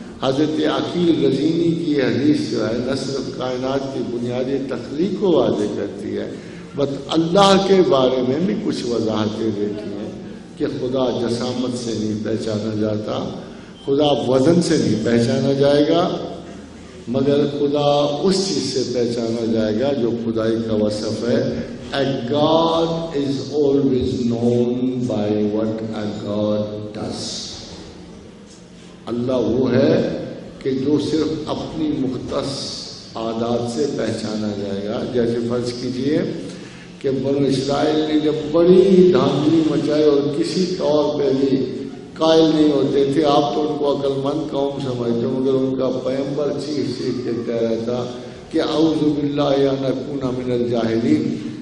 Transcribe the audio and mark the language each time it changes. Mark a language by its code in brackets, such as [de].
[ur] حضرت عقیل غزینی کی حدیث جو ہے نہ صرف کائنات کی بنیادی تخلیق کو واضح کرتی ہے، بس اللہ کے بارے میں بھی کچھ وضاحتیں دیتی ہیں کہ خدا جسامت سے نہیں پہچانا جاتا، خدا وزن سے نہیں پہچانا جائے گا، مگر خدا اس چیز سے پہچانا جائے گا جو خدائی کا وصف ہے. [en] A God is always known by what a God does. [ur] اللہ وہ ہے کہ جو صرف اپنی مختص عادات سے پہچانا جائے گا. جیسے فرض کیجئے کہ بنو اسرائیل نے جب بڑی دھاندلی مچائی اور کسی طور پہ بھی قائل نہیں ہوتے تھے، آپ تو ان کو عقل مند قوم سمجھتے ہو، مگر ان کا پیغمبر چیخ چیخ کے کہہ رہا تھا کہ [ar] اعوذ باللہ ان اکون من الجاہلین،